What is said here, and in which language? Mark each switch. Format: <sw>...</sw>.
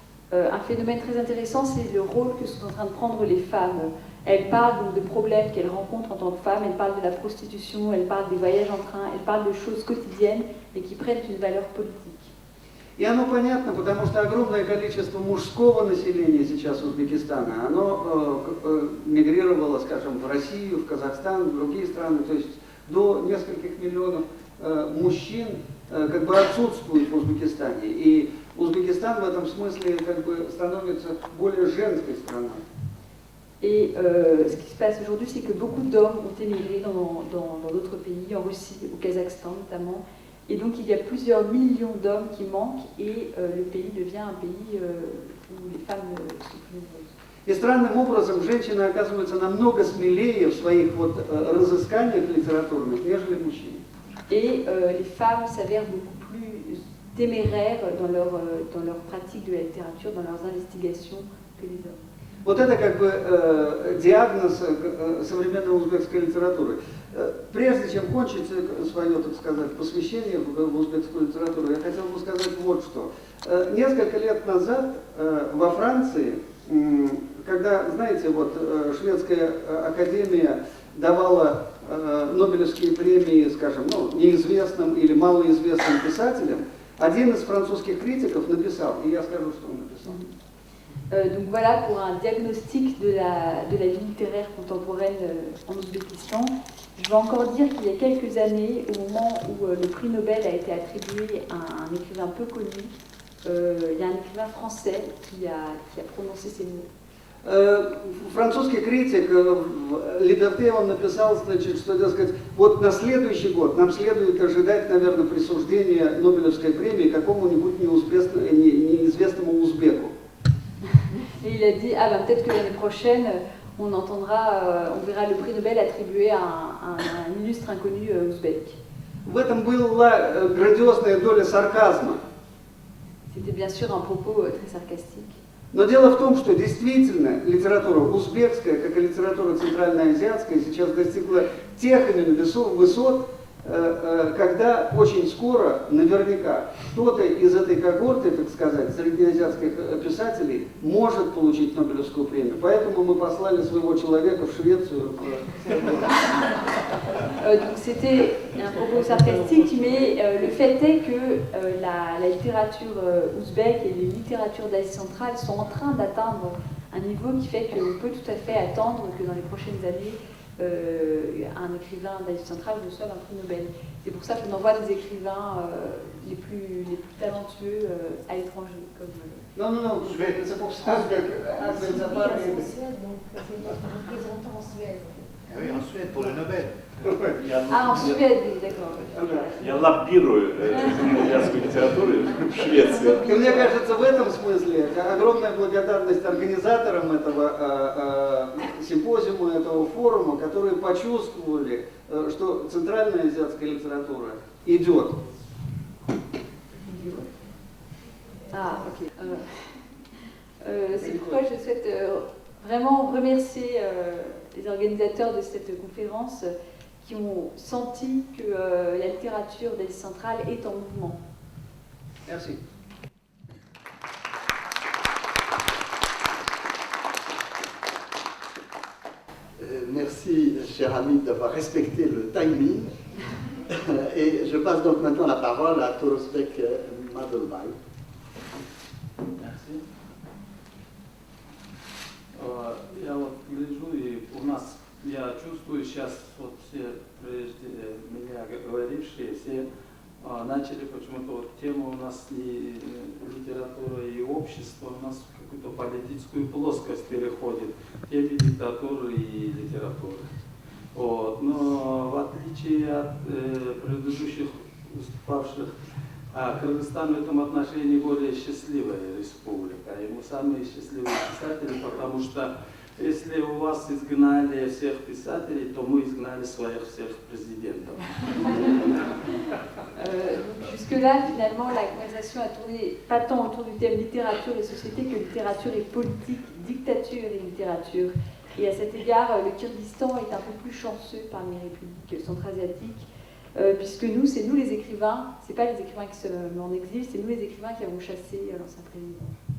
<fr>Un phénomène très intéressant, c'est le rôle que sont en train de prendre les femmes. Elles parlent donc de problèmes qu'elles rencontrent en tant que femmes, elles parlent de la prostitution, elles parlent des voyages en train, elles parlent de choses quotidiennes et qui prennent une valeur politique.</fr> <ru>И оно понятно, потому что огромное количество мужского населения сейчас Узбекистана, оно мигрировало, скажем, в Россию, в Казахстан, в другие страны, то есть до нескольких миллионов мужчин как бы отсутствует в Узбекистане. И Узбекистан в этом смысле как бы становится более женской страной.</ru> <fr>Et ce qui se passe aujourd'hui, c'est que beaucoup d'hommes ont émigré dans d'autres pays, en Russie, au Kazakhstan notamment. Et donc il y a plusieurs millions d'hommes qui manquent et le pays devient un pays où les femmes sont plus nombreuses.</fr> <ru>И странным образом женщины оказываются намного смелее в своих вот разысканиях литературных, нежели мужчины.</ru> <fr>Et les femmes s'avèrent beaucoup plus téméraires dans leur pratique de la littérature, dans leurs investigations que les hommes.</fr> <ru>Вот это как бы диагноз современной узбекской литературы. Прежде чем кончить свое, так сказать, посвящение в узбекскую литературу, я хотел бы сказать вот что. Несколько лет назад во Франции, когда, знаете, вот шведская академия давала Нобелевские премии, скажем, ну, неизвестным или малоизвестным писателям, один из французских критиков написал, и я скажу, что он написал.</ru> <fr>Donc voilà pour un diagnostic de la vie littéraire contemporaine en Ouzbékistan. Je vais encore dire qu'il y a quelques années, au moment où le prix Nobel a été attribué à un écrivain peu connu, il y a un écrivain français qui a prononcé ces mots.</fr> <ru>Французский критик Либерте он написал, значит, что, дескать, вот на следующий год нам следует ожидать, наверное, присуждения Нобелевской премии какому-нибудь неизвестному узбеку.</ru> <fr>Et il a dit, ah ben peut-être que l'année prochaine, on verra le prix Nobel attribué à un illustre inconnu ouzbek.</fr> <ru>В этом была грандиозная доля сарказма.</ru> <fr>C'était bien sûr un propos très sarcastique.</fr> <ru>Но дело в том, что действительно литература узбекская, как и литература центральноазиатская, сейчас достигла тех именно высот, когда очень скоро, наверняка, кто-то из этой когорты, так сказать, среднеазиатских писателей может получить Нобелевскую премию. Поэтому мы послали своего человека в Швецию.</ru> <fr>Donc c'était un propos sarcastique, mais le fait est que la littérature ouzbèque et les littératures d'Asie centrale sont en train d'atteindre un niveau qui fait qu'on peut tout à fait attendre que dans les prochaines années, un écrivain d'Asie centrale reçoive un prix Nobel. C'est pour ça qu'on envoie des écrivains les plus talentueux à l'étranger. Non, c'est pour ça que donc c'est notre représentant en Suède. Ah oui, en Suède, pour le Nobel. Ah, en Suède, d'accord.</fr> <ru>Я лоббирую итальянскую литературу в Швеции. И мне кажется, в этом смысле огромная благодарность организаторам этого симпозиума, этого форума, которые почувствовали, что центральная азиатская литература идет.</ru> <fr>Ah, ok. C'est pourquoi je souhaite vraiment remercier les organisateurs de cette conférence qui ont senti que la littérature d'Asie centrale est en mouvement. Merci. Merci, cher ami, d'avoir respecté le timing. Et je passe donc maintenant la parole à Torosbek Madolbay. Merci.</fr> <ru>Я вот гляжу, и у нас, я чувствую сейчас, вот все прежде меня говорившие, все начали почему-то вот тему у нас не литература и общество, у нас в какую-то политическую плоскость переходит, теме диктатуры и литературы. Вот. Но в отличие от предыдущих выступавших, Кыргызстан в этом отношении более счастливая республика. И мы самые счастливые писатели, потому что если у вас изгнали всех писателей, то мы изгнали своих всех президентов.</ru> <fr>Jusque-là, finalement, la conversation a tourné pas tant autour du thème littérature et société que littérature et politique, dictature et littérature. Et à cet égard, le Kyrgyzstan est un peu plus chanceux parmi les républiques centra-asiatiques, puisque nous, c'est nous les écrivains, c'est pas les écrivains qui sont en exil, c'est nous les écrivains qui avons chassé l'ancien président.</fr>